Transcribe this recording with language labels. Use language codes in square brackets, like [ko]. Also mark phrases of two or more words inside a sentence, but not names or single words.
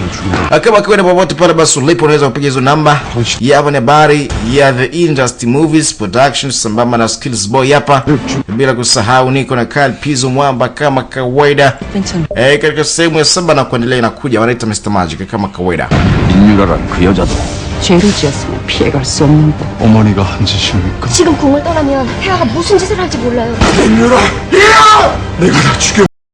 [sw] Kama kawaida popote pale basi ulipo unaweza kupiga hizo namba. Hapa ni habari ya The Industry Movies Productions sambamba na Skills Boy hapa. Bila kusahau niko na Carl Pizzo Mwamba kama kawaida. Katika sehemu ya 7 na kuendelea inakuja wanaita Mr. Magic kama kawaida. [ko] 민유라란 그 여자도 죄를 지었으면 피해갈 수 없는데 어머니가 한 짓입니까? 지금 궁을 떠나면 태아가 무슨 짓을 할지 몰라요. 내가 다 죽여.